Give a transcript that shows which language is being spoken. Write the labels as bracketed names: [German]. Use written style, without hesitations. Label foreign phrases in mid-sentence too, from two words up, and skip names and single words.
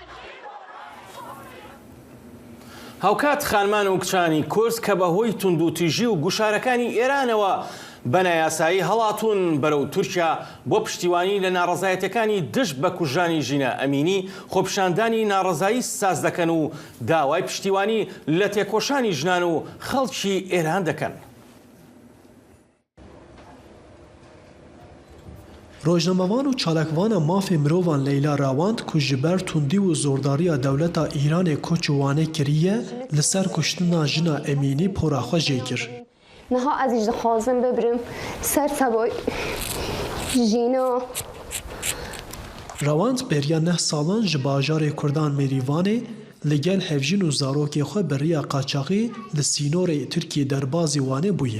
[Central Kurdish] هاوکات خانمان و کچانی کورس کە بەهۆی توندوتیژی و گوشارەکانی ئێرانەوە بەنایاسایی هەڵاتون بەرەو تورکیا بۆ پشتیوانی لە ناڕەزایەتەکانی دشت بە کوژانی ژینە ئەمینی خۆپیشاندانی ناڕەزایی ساز دەکەن و داوای پشتیوانی لە تێکۆشانی ژنان و خەڵکی ئێران دەکەن. [Kurdish] ڕۆژنامەوان و چالاکوانە مافێ مرۆڤان لەیلا ڕاواند کو ji ber tundî û zordariya dewleta Îranê koç û wane kiriye li ser kuştina jina Emînî pora xwe jê kir. Niha ez jî dixwazim bibirim ser tevay jîna. Rawand beriya neh salan ji bajarê Kurdan Mêrîvanê li gel hevjîn û zarokê xwe bi riya qaçaxî li sînorê Tirkiye derbazî wane bûye.